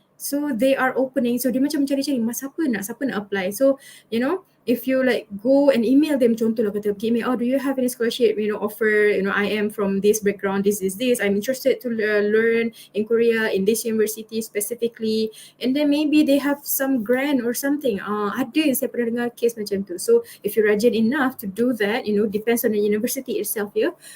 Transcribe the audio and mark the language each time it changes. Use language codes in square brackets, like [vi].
[en] So they are opening, so [ms] dia macam mencari-cari siapa nak [en] apply. So if you like go and email them, [ms] contoh lah kata [en] email, do you have any scholarship, offer, I am from this background, this, I'm interested to learn in Korea, in this university specifically, and then maybe they have some grant or something. [ms] Ada yang saya pernah dengar case macam tu. [en] So if you're rajin enough to do that, depends on the university itself, yeah.